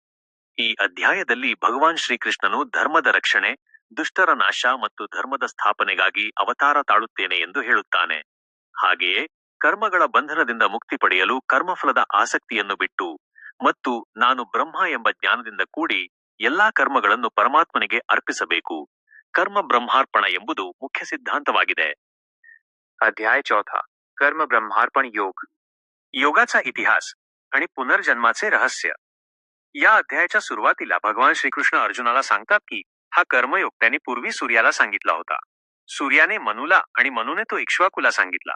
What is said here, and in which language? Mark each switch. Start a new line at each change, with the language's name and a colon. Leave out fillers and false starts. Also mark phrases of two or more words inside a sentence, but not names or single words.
Kannada: ಈ ಅಧ್ಯಾಯದಲ್ಲಿ ಭಗವಾನ್ ಶ್ರೀಕೃಷ್ಣನು ಧರ್ಮದ ರಕ್ಷಣೆ, ದುಷ್ಟರ ನಾಶ ಮತ್ತು ಧರ್ಮದ ಸ್ಥಾಪನೆಗಾಗಿ ಅವತಾರ ತಾಳುತ್ತೇನೆ ಎಂದು ಹೇಳುತ್ತಾನೆ. ಹಾಗೆಯೇ ಕರ್ಮಗಳ ಬಂಧನದಿಂದ ಮುಕ್ತಿ ಪಡೆಯಲು ಕರ್ಮಫಲದ ಆಸಕ್ತಿಯನ್ನು ಬಿಟ್ಟು ಮತ್ತು ನಾನು ಬ್ರಹ್ಮ ಎಂಬ ಜ್ಞಾನದಿಂದ ಕೂಡಿ ಎಲ್ಲಾ ಕರ್ಮಗಳನ್ನು ಪರಮಾತ್ಮನಿಗೆ ಅರ್ಪಿಸಬೇಕು. ಕರ್म ब्रह्मार्पण ಎಂಬುದು ಮುಖ್ಯ ಸಿದ್ಧಾಂತವಾಗಿದೆ.
Marathi: अध्याय 4 कर्म ब्रह्मार्पण योग. योगाचा इतिहास आणि पुनर्जन्माचे रहस्य. या अध्यायाच्या सुरुवातीला भगवान श्रीकृष्ण अर्जुनाला सांगतात की हा कर्मयोग त्यांनी पूर्वी सूर्याला सांगितला होता. सूर्याने मनुला आणि मनुने तो इक्ष्वाकुला सांगितला.